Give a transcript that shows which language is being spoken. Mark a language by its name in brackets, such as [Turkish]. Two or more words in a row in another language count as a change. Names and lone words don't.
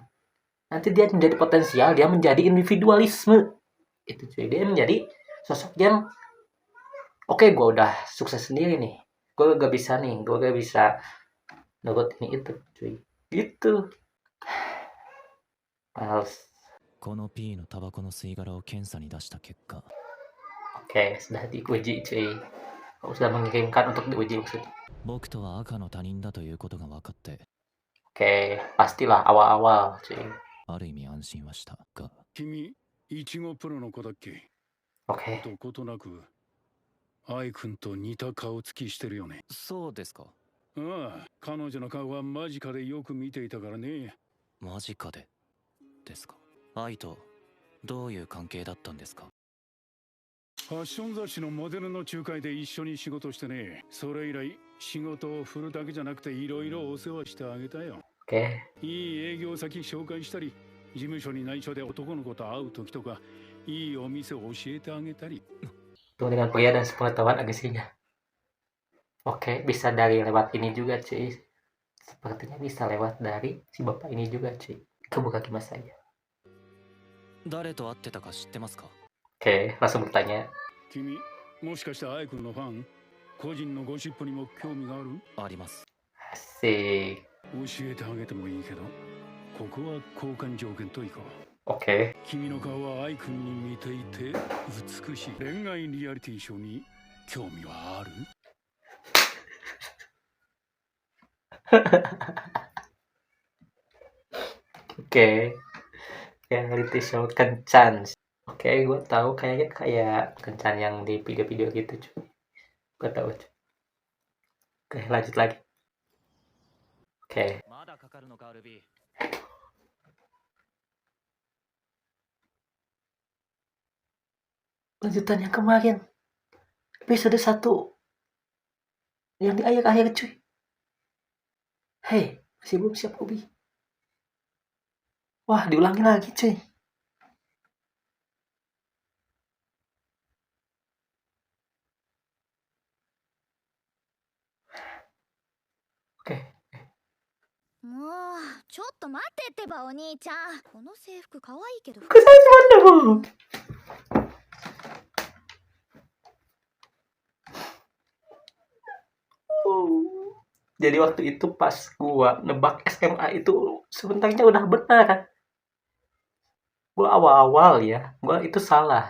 [Indonesian] Nanti dia menjadi potensial, dia menjadi individualisme. Itu cuy, dia menjadi sosok yang oke, gue udah sukses sendiri nih. Gue gak bisa nurut ini itu cuy. Gitu. Males. [Japanese] この P のタバコの吸い殻を検査に出した結果、 [Indonesian] Oke, sudah diuji cuy. Sudah mengirimkan untuk diuji maksudnya. [Japanese] 僕とは赤の他人だということが分かって、 [Indonesian] Oke, pastilah awal-awal cuy. [Japanese] ある意味安心はしたが、君、いちごプロの子だっけ？ [Indonesian] Oke. [Japanese] どことなく、愛君と似た顔つきしてるよね。そうですか。ああ、彼女の顔は間近でよく見ていたからね。間近でですか。愛とどういう関係だったんですか。ファッション雑誌のモデルの仲介で一緒に仕事してね。それ以来、仕事を振るだけじゃなくていろいろお世話してあげたよ。 [Indonesian] Oke. [Japanese] いい営業先紹介したり、事務所に内緒で男の子と会う時とか、いいお店を教えてあげたり。 [Indonesian] Itu dengan pria dan sepengetahuan agasinya. Oke, bisa dari lewat ini juga cuy. Sepertinya bisa lewat dari si bapak ini juga cuy. Kebuka kimas saja. [Japanese] 誰と会ってたか知ってますか。 [Indonesian] Oke, langsung bertanya. [Japanese] 君、もしかして愛君のファン？個人のゴシップにも興味がある？あります。 [Indonesian] Asik. [Japanese] 教えてあげてもいいけど、ここは交換条件といこう。 [Indonesian] Oke. [Japanese] 君の顔は愛君に似ていて美しい。恋愛リアリティショーに興味はある？ [Indonesian] Oke. [English] reality show [Indonesian] kencan. Oke, gue tahu kayaknya kayak kencan yang di video-video gitu cuy. Gue tahu cuy. Oke, lanjut lagi. Oke. [Japanese] まだかかるのかルビー。 [Indonesian] Lanjutan yang kemarin. Episode 1. Yang di akhir-akhir cuy. Hei, masih belum siap Ruby. Wah, diulangi lagi cuy. Oke. [Japanese] もうちょっと待ってってばお兄ちゃん。この制服可愛いけど [Indonesian] Kok saya cuma nemu? Oh. Jadi waktu itu pas gua nebak SMA itu sebenarnya udah benar kan. Gua awal-awal ya, gua itu salah.